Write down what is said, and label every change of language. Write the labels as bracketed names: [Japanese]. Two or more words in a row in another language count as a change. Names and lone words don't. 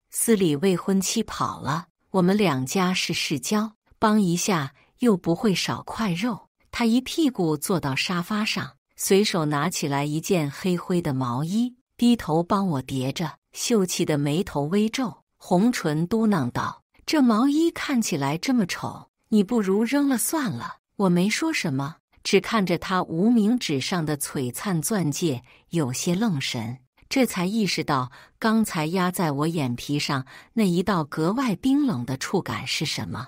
[Chinese] 司禮未婚妻跑了，我們2家是世交，幫一下又不會少塊肉。” 他一屁股坐到沙發上，隨手拿起來一件黑灰的毛衣，低頭幫我疊着，秀氣的眉頭微皺，紅唇嘟囔道：“這毛衣看起來這麼醜，你不如扔了算了。” 我沒說什麼，只看着他無名指上的璀璨鑽戒，有些愣神，這才意識到剛才壓在我眼皮上那一道格外冰冷的觸感是什麼。